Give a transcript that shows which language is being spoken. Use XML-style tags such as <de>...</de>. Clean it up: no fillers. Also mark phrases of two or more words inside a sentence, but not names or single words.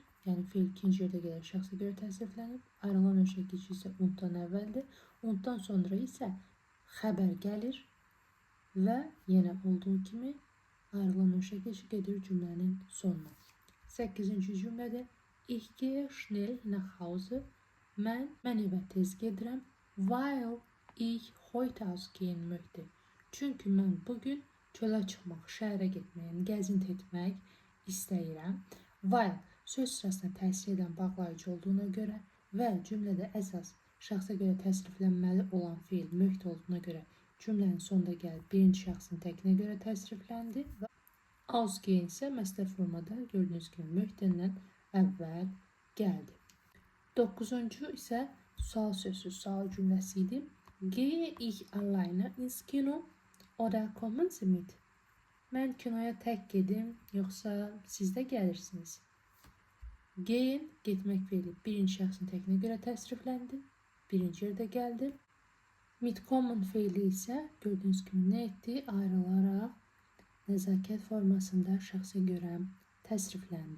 <az>Yəni feil ikinci yerdə gəlir, şəxsə görə təsriflənib. Ayrılan öşəkici isə unddan əvvəldir. Unddan sonra isə xəbər gəlir və yenə olduğu kimi ayrılan öşəkici gedir cümlənin sonuna. 8-ci cümlədə</az> <de>ich gehe schnell nach Hause.</de> <az>Mən evə tez gedirəm.</az> <de>Weil ich heute ausgehen möchte.</de> <az>Çünki mən bugün çölə çıxmaq, şəhərə getmək, yəni gəzinti etmək istəyirəm. Weil söz sırasına təsir edən bağlayıcı olduğuna görə və cümlədə əsas şəxsə görə təsriflənməli olan feil möhd olduğuna görə cümlənin sonunda gəlib birinci şəxsin təkinə görə təsrifləndi və ausgehen isə məsdər formada gördüyünüz kimi möhdəndən əvvəl gəldi. 9-cu isə sual sözsüz sual cümləsi idi.</az> <de>Gehe ich alleine ins Kino oder kommen Sie mit?</de> <az>Mən kinoya tək gedim, yoxsa siz də gəlirsiniz? Gehen, getmək feili birinci şəxsin təkinə görə təsrifləndi. Birinci yerdə gəldi. Mitkommen feili isə gördüyünüz kimi nə etdi? Ayrılaraq nəzakət formasında şəxsə görə təsrifləndi.</az>